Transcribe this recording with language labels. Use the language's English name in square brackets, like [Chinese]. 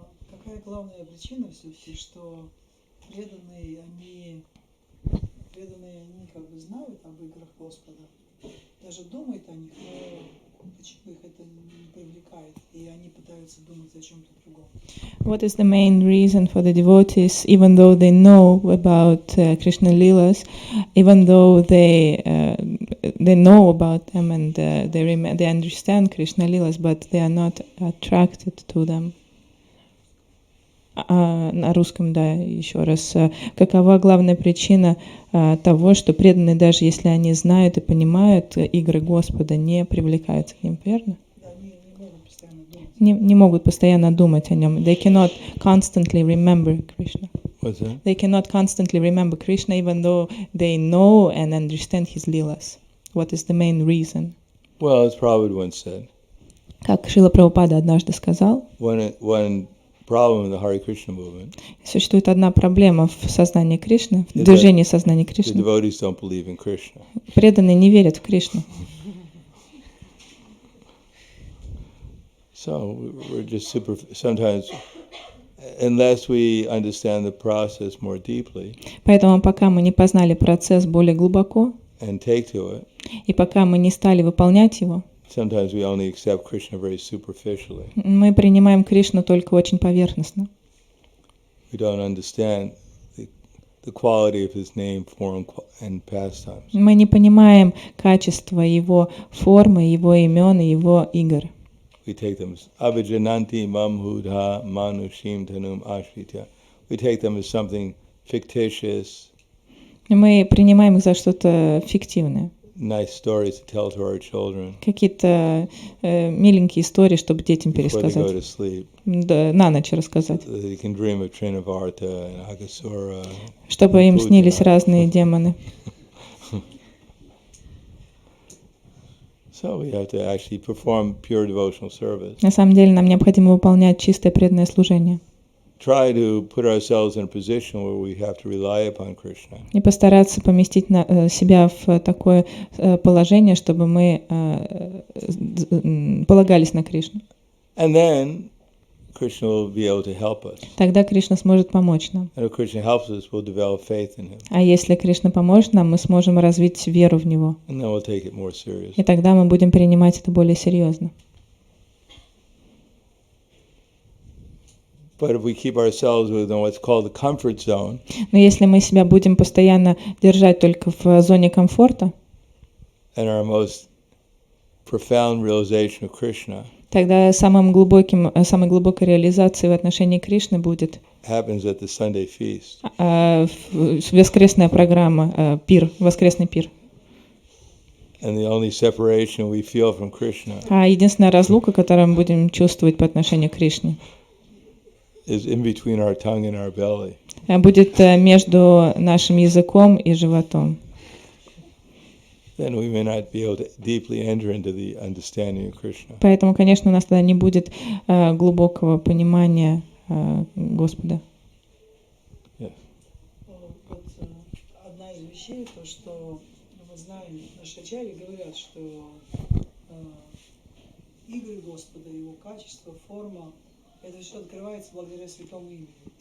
[Russian] Какая главная причина все-таки, что преданные, они как бы знают об играх Господа, даже думают о них, но почему их это не привлекает, и они пытаются думать о чем-то другом. [English] What is the main reason for the devotees, even though they know about Krishna Leelas, even though they know about them and they understand Krishna Leelas, but they are not attracted to them? [Russian] на русском, да, еще раз. Какова главная причина того, что преданные, даже если они знают и понимают игры Господа, не привлекаются к ним, верно? Не могут постоянно думать о нем. [English] They cannot constantly remember Krishna. What's that? They cannot constantly remember Krishna even though they know and understand his leelas. What is the main reason? Well, as Prabhupada once said, [Russian] Как Шрила Прабхупада однажды сказал, [English] one problem in the Hare Krishna movement [Russian] существует одна проблема в сознании Кришны, в [English] is [Russian] движении сознания [English] the [Russian] Кришны. [English] devotees don't believe in Krishna. [Russian] Преданные не верят в Кришну. [English] So we're just sometimes, unless we understand the process more deeply [Russian] Поэтому пока мы не познали процесс более глубоко, [English] and take to it, [Russian] и пока мы не стали выполнять его, [English] sometimes we only accept Krishna very superficially. [Russian] мы принимаем Кришну только очень поверхностно. [English] We don't understand the quality of his name, form, and pastimes. [Russian] Мы не понимаем качество его формы, его имен и его игр. [English] We take them as [Sanskrit] avijananti mamhudha manushim tanum ashrita. [English] We take them as something fictitious, [Russian] Мы принимаем их за что-то фиктивное. [English] nice stories to tell to our children [Russian] Какие-то миленькие истории, чтобы детям [English] before they go [Russian] пересказать. [English] to sleep. [Russian] Да, на ночь рассказать. [English] So that they can dream of Trinavarta and Agasura. [Russian] Чтобы им снились разные демоны. [English] So we have to actually perform pure devotional service. [Russian] На самом деле нам необходимо выполнять чистое преданное служение. [English] Try to put ourselves in a position where we have to rely upon Krishna. [Russian] И постараться поместить себя в такое положение, чтобы мы полагались на Кришну. [English] And then Krishna will be able to help us. [Russian] Тогда Кришна сможет помочь нам. [English] And if Krishna helps us, we'll develop faith in him. [Russian] А если Кришна поможет нам, мы сможем развить веру в Него. [English] And then we'll take it more seriously. [Russian] И тогда мы будем принимать это более серьезно. [English] But if we keep ourselves within what's called the comfort zone, [Russian] Но если мы себя будем постоянно держать только в зоне комфорта, [English] and our most profound realization of Krishna [Russian] тогда самой глубокой реализацией в отношении Кришны будет [English] happens at the Sunday feast. [Russian] воскресная программа, пир, воскресный пир. [English] And the only separation we feel from Krishna [Russian] А единственная разлука, которую мы будем чувствовать по отношению к Кришне, [English] is in between our tongue and our belly. [Russian] будет между нашим языком и животом. [English] Then we may not be able to deeply enter into the understanding of Krishna. [Russian] Поэтому, конечно, у нас тогда не будет глубокого понимания Господа. [English] Yes. [Russian] Вот одна из вещей, то, что мы знаем, наши ачарьи говорят, что игры Господа, его качество, форма, это все открывается благодаря святому имени.